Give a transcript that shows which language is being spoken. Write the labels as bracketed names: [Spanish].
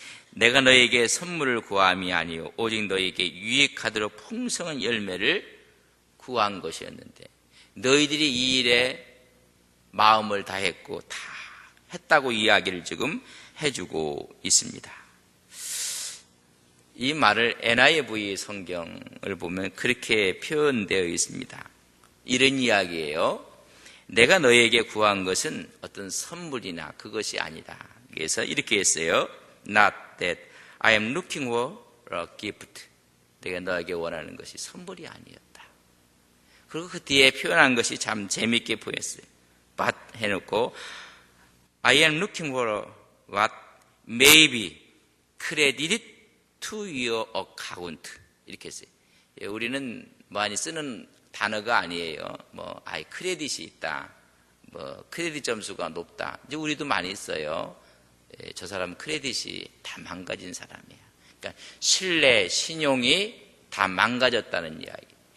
[Korean] 내가 너에게 선물을 구함이 아니요 오직 너에게 유익하도록 풍성한 열매를 구한 것이었는데 너희들이 이 일에 마음을 다했고 다 했다고 이야기를 지금 해주고 있습니다. 이 말을 NIV 성경을 보면 그렇게 표현되어 있습니다. 이런 이야기예요. 내가 너에게 구한 것은 어떤 선물이나 그것이 아니다. 그래서 이렇게 했어요. [English] Not that I am looking for a gift. [Korean] 내가 너에게 원하는 것이 선물이 아니었다. 그리고 그 뒤에 표현한 것이 참 재밌게 보였어요. [English] But [Korean] 해놓고 [English] I am looking for what may be credited to your account. [Korean] 이렇게 했어요. 우리는 많이 쓰는 단어가 아니에요. 크레딧이 있다. 크레딧 점수가 높다. 이제 우리도 많이 써요. 저 사람은 크레딧이 다 망가진 사람이야. 그러니까 신뢰, 신용이 다 망가졌다는 이야기.